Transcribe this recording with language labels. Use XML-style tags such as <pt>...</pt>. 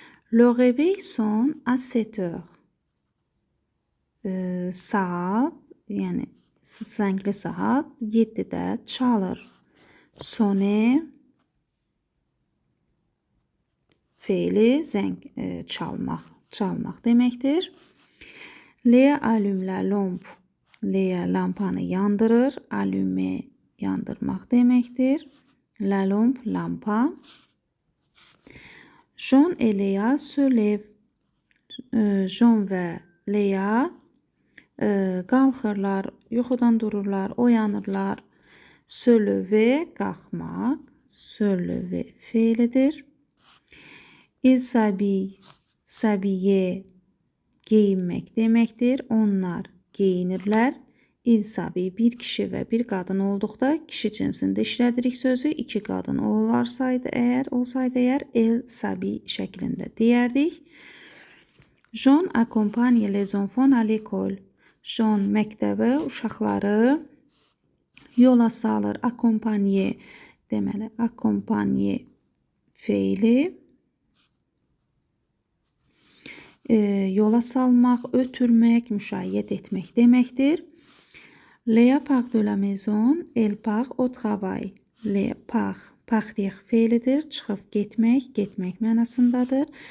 <fr>Le réveil sonne à 7 heures.</fr> <az>Saat, yəni zəngli saat 7-də çalır. Sonner feili zəng çalmaq deməkdir.</az> <fr>Léa allume la lampe.</fr> <az>Léa lampanı yandırır. Allumer yandırmaq deməkdir. La lampe lampa.</az> <fr>John et Léa se lèvent.</fr> <az>John və Léa qalxırlar, yuxudan dururlar, oyanırlar. Se lever qalxmaq. Se lever feilidir.</az> <fr>Il s'habille,</fr> <az>s'habiller geyinmək deməkdir. Onlar geyinirlər.</az> <fr>Il s'habille</fr> <az>bir kişi və bir qadın olduqda kişi cinsində işlədirik sözü. İki qadın olsaydı əgər</az> <fr>el s'habille</fr> <az>şəklində deyərdik.</az> <fr>John accompagne les enfants à l'école.</fr> <az>John məktəbə uşaqları yola salır. Accompagner deməli. Accompagner feili. Yola salmaq, ötürmək, müşayiət etmək deməkdir.</az> <fr>Léa part de la maison, elle part au travail. Léa part,</fr> <az>partir feilidir, çıxıb getmək mənasındadır.</az>